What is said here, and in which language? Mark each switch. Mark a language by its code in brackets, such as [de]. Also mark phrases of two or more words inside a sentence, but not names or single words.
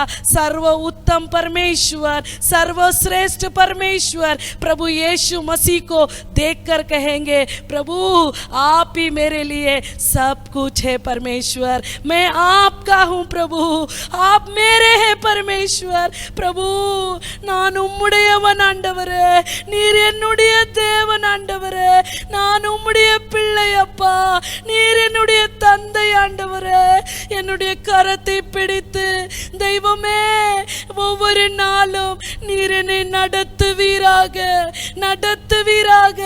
[hi] सर्व उत्तम परमेश्वर, सर्वश्रेष्ठ परमेश्वर प्रभु यीशु मसीह को देखकर कहेंगे, प्रभु आप ही मेरे लिए सब कुछ है. परमेश्वर मैं आपका हूँ. प्रभु आप मेरे हैं. परमेश्वर प्रभु [ta] நான் உம்முடையவன் ஆண்டவரே, நீர் என்னுடைய தேவன் ஆண்டவரே, நான் உம்முடைய பிள்ளை அப்பா, நீர் என்னுடைய தந்தை ஆண்டவரே. என்னுடைய கரத்தை பிடித்து தெய்வமே ஒவ்வொரு நாளும் நீர் என்னை நடத்தி நடத்துவீராக.